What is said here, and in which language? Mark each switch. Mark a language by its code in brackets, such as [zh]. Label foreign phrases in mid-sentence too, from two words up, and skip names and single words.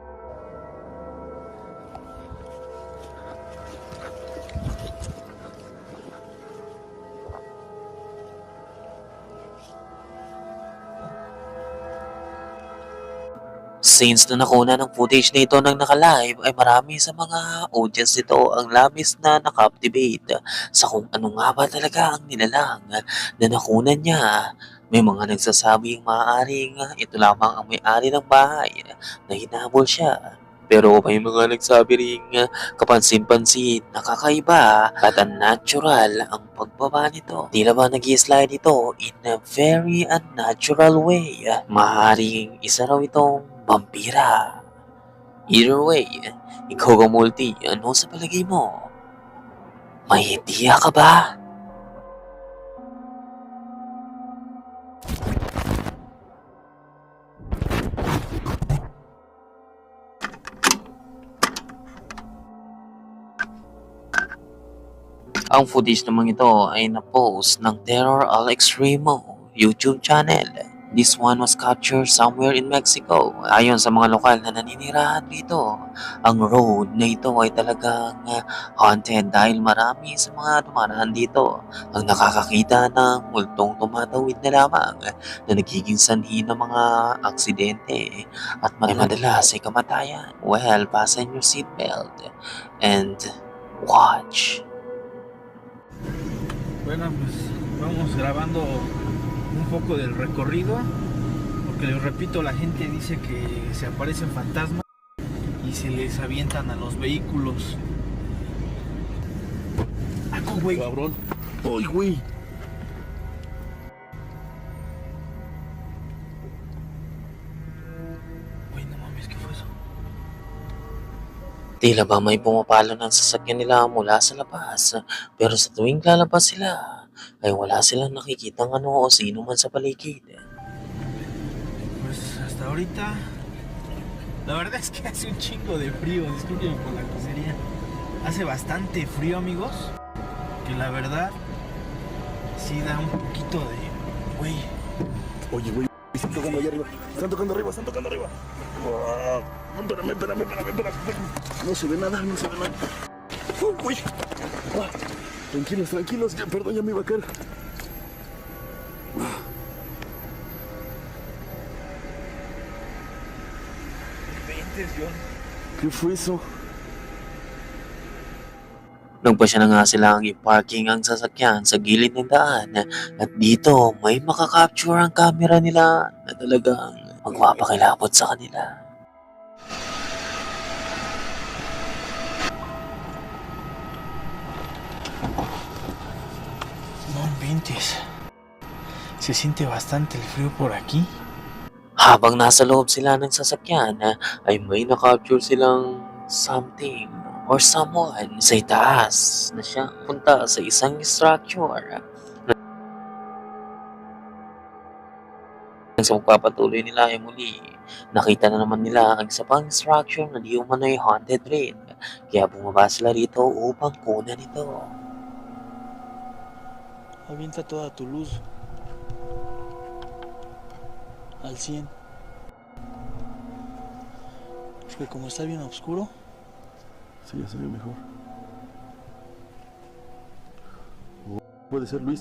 [tl] Since na nakuna ng footage na ito ng naka-live ay marami sa mga audience nito ang labis na nakaptivate sa kung ano nga ba talaga ang nilalang na nakunan niya. May mga nagsasabing maaaring ito lamang ang may-ari ng bahay na hinabol siya. Pero may mga nagsabi ring kapansin-pansin, nakakaiba at unnatural ang pagbaba nito. Tila ba nag-i-slide ito [en] in a very unnatural way. [tl] Maaaring isa raw itong vampira. [en] Either way, [tl] ikaw ka multi, ano sa palagay mo? May idea ka ba? Ang footage naman ito ay na-post ng Terror Al Extremo YouTube channel. [en] This one was captured somewhere in Mexico. [tl] Ayon sa mga lokal na naninirahan dito, ang road na ito ay talagang haunted dahil marami sa mga dumaraan dito ang nakakakita ng multong tumatawid na lamang na nagiging sanhi ng mga aksidente at madalas ay kamatayan. [en] Well, fasten your seatbelt and watch. [es] Bueno, pues vamos grabando un poco del recorrido, porque les repito, la gente dice que se aparecen fantasmas y se les avientan a los vehículos. ¡Aco, güey! Cabrón. ¡Ay, güey! Güey, no mames, ¿qué fue eso? [tl] Tila ba may pumapalo ng sasakyan nila mula sa labas, pero sa tuwing lalabas sila, ay wala silang nakikitang ano o sino man sa paligid. [es] Pues hasta ahorita, la verdad es que hace un chingo de frío, discúlpenme por la grosería. Hace bastante frío, amigos, que la verdad sí da un poquito de... Güey, Oye, güey, están tocando allá arriba. Están tocando arriba, están tocando arriba. Ah, espérame. No se ve nada, no se ve nada. Uy. Ah, tranquilos. Ya, perdón, ya me iba a caer. ventes, John. ¿Qué fue eso? [tl] Nagpasya na nga silang i-parking ang sasakyan sa gilid ng daan at dito may makakapture ang camera nila na talagang magpapakilabot sa kanila. [es] No inventes. Se siente bastante el frío por aquí. [tl] Habang nasa loob sila ng sasakyan ay may nakapture silang [en] something or someone [tl] sa itaas na siyang punta sa isang structure. Sa magpapatuloy nila ay muli, nakita na naman nila ang isa pang structure na di umano'y haunted rin. Kaya bumaba sila rito upang kunan ito. [es] Avienta toda tu luz al 100. Porque como está bien oscuro, Sí, ya se ve mejor. Puede ser Luis.